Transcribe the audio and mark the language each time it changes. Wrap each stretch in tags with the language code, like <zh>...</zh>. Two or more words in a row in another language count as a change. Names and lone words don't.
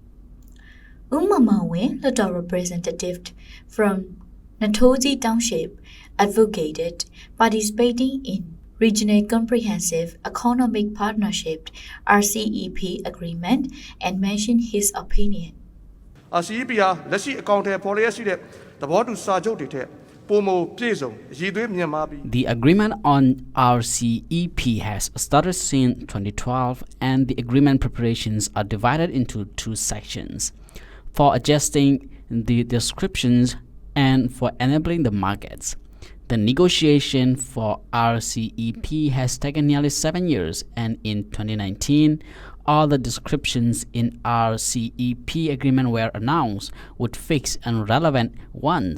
<en>Hluttaw representative from Natoji Township advocated participating in Regional Comprehensive Economic Partnership RCEP agreement and mentioned his opinion.</en> <my>RCEP ဟာလက်ရှိအကောင့်ထဲပေါ်လျက်ရှိတဲ့သဘောတူစာချုပ်တွေထက်ပိုမိုပြည့်စုံရည်သွေးမြင့်မားပြီး</my> <en>The agreement on RCEP has started since 2012 and the agreement preparations are divided into 2 sections for adjusting the descriptions and for enabling the markets. The negotiation for RCEP has taken nearly 7 years, and in 2019, all the descriptions in RCEP agreement were announced with fixed and relevant ones.</en>